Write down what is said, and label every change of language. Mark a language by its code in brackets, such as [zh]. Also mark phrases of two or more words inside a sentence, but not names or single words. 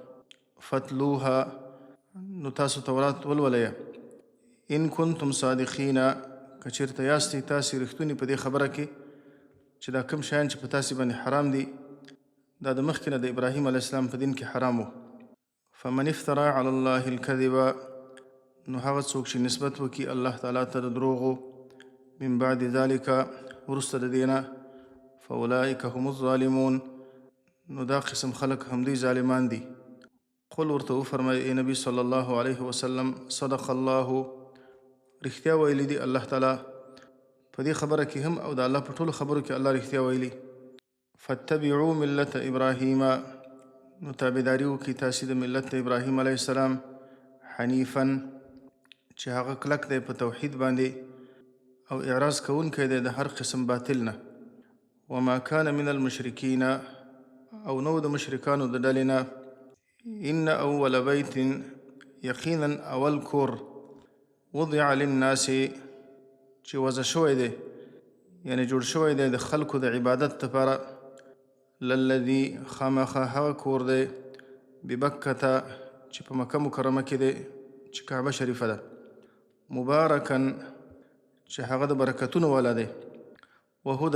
[ps] فتلوها نو تاسو تورات ولولئ [ar] ان کنتم صادقین [ps] که چېرته یاستئ تاسې رښتوني په دې خبره کې چې دا کوم شیان چې په تاسې باندې حرام دي دا د مخکې نه د ابراهیم [ar] علیه السلام [ps] په دین کې حرام و [ar] فمن افترى على الله الكذب [ps] نو هغه څوک چې نسبت وکړي الله تعالی ته د دروغو [ar] من بعد ذلك [ps] وروسته د دې نه [ar] فاولئک هم الظالمون [ps] نو دا قسم خلق همدوی ظالمان دي قل ورته وفرمایي ای نبي [ar] صلی الله علیه وسلم صدق الله [ps] رښتیا ویلي دي الله تعالی په دې خبره کې هم او د الله په ټولو خبرو کې الله رښتیا ویلي [ar] فاتبعوا ملت ابراهیم [ps] نو تابعداري وکړئ تاسې د ملت د ابراهیم [ar] علیه السلام [ps] حنیفا چې هغه کلک دی په توحید باندې او اعراض کوونکی دی د هر قسم باطل نه [ar] وما كان من المشرکین [ps] او نو د مشرکانو د ډلې نه [ar] ان اول بیت [ps] یقینا اول کور [ar] وضع للناس [ps] چې وضع شوی دی یعنی جوړ شوی دی د خلکو د عبادت لپاره للذي خامخا هغه کور دی ببکته چې په مکه مکرمه کې دی چې کعبه شریفه ده مبارکا چې هغه د برکتونو والا دی وهدى